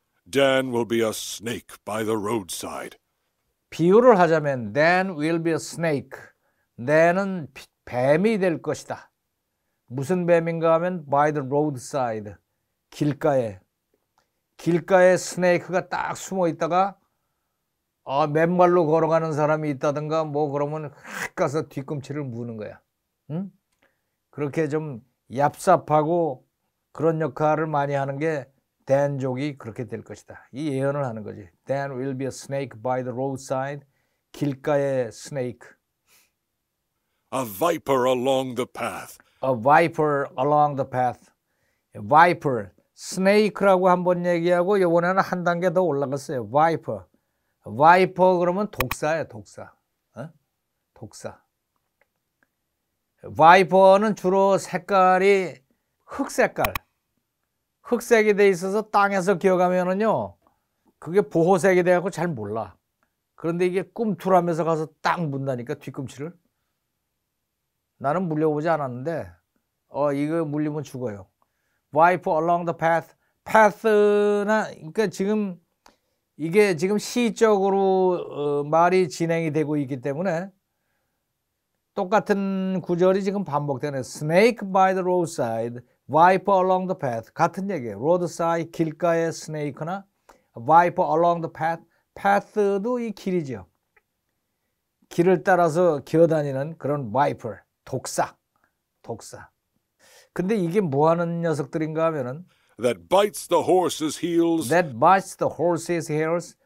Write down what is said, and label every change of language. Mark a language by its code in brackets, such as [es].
[en] Dan will be a snake by the roadside. [ko] 비유를 하자면 [en] Dan will be a snake. [ko] Dan은 뱀이 될 것이다. 무슨 뱀인가 하면 [en] by the roadside. [ko] 길가에 스네이크가 딱 숨어 있다가 맨발로 걸어가는 사람이 있다든가 뭐 그러면 확 가서 뒤꿈치를 무는 거야. 응? 그렇게 좀 얍삽하고 그런 역할을 많이 하는 게 단족이 그렇게 될 것이다. 이 예언을 하는 거지. [en] Dan will be a snake by the roadside. [ko] 길가의 스네이크. [en] A viper along the path. A viper along the path. viper, [ko] 스네이크라고 한번 얘기하고 이번에는 한 단계 더 올라갔어요. 바이퍼. 바이퍼 그러면 독사예요. 독사. 어? 독사. 바이퍼는 주로 색깔이 흑색깔. 흑색이 돼 있어서 땅에서 기어가면은요. 그게 보호색이 돼갖고 잘 몰라. 그런데 이게 꿈틀하면서 가서 딱 문다니까 뒤꿈치를. 나는 물려보지 않았는데 이거 물리면 죽어요. [en] Viper along the path. [ko] path나 그러니까 지금 이게 지금 시적으로 말이 진행이 되고 있기 때문에 똑같은 구절이 지금 반복되네. [en] Snake by the roadside, viper along the path. [ko] 같은 얘기예요. [en] roadside [ko] 길가의 스네이크나 [en] viper along the path. [ko] path도 이 길이죠. 길을 따라서 기어다니는 그런 viper, 독사. 독사. 근데 이게 뭐 하는 녀석들인가 하면은 [en] that bites the horse's heels, that bites the horse's heels.